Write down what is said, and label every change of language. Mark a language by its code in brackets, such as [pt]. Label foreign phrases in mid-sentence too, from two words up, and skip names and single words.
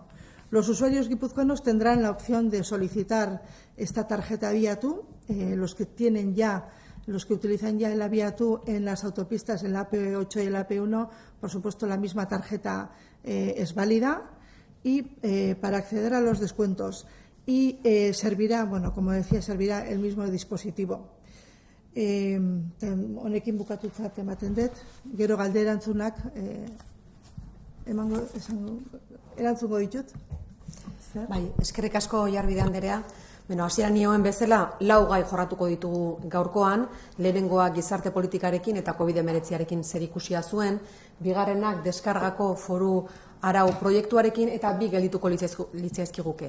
[es] Los usuarios guipuzcoanos tendrán la opción de solicitar esta tarjeta Abiatu, los que utilizan ya el Abiatu en las autopistas, en la AP8 y el AP1, por supuesto la misma tarjeta es válida y para acceder a los descuentos. Y servirá, como decía, servirá el mismo dispositivo. [eu] Honekin bukatutzat ematen dut, gero galde erantzunak erantzungo ditut. Bai, eskerrik asko Oiarbide anderea. Hasieran nioen bezala, 4 gai jorratuko ditugu gaurkoan, lehenengoa gizarte politikarekin eta COVID-19arekin zerikusia zuen, bigarrenak deskargako foru arau proiektuarekin eta 2 geldituko litzaizkiguke.